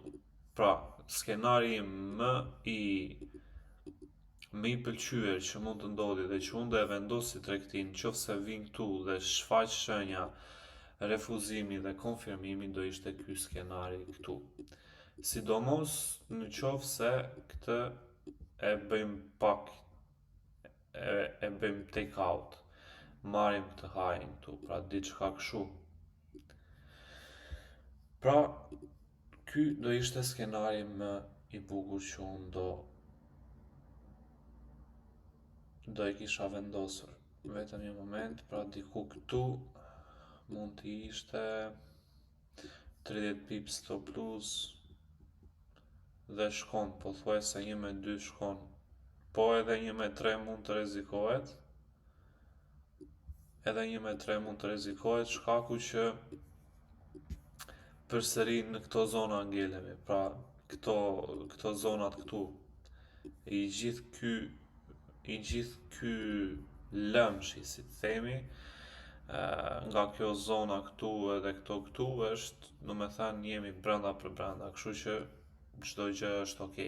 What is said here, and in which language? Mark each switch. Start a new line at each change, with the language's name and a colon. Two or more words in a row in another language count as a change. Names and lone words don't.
Albanian: Pra, skenari më i pëlqyer që mund të ndodhi dhe që unë do e vendos si tregti, nëse vin këtu dhe shfaq shenja refuzimi dhe konfirmimi, do ishte ky skenari këtu. Sidomos në qoftë se këtë e bëjmë pak, e bëjmë
English: take out,
Albanian: marrim këtë high këtu, pra diçka kështu. Pra, ky do ishte skenari më i bukur që unë do e kisha vendosur. Vetëm një moment, pra diku këtu mund të ishte 30
English: pips stop loss
Albanian: dhe shkon, pothuajse 1-2 shkon, po edhe 1-3 mund të rrezikohet. Shkaku që përsëri në këto zona ngelemi, pra këto zonat këtu, i gjithë ky lëmshi, si të themi, nga kjo zona këtu edhe këtu është, do me thënë, jemi brenda për brenda, kështu që çdo gjë është okay.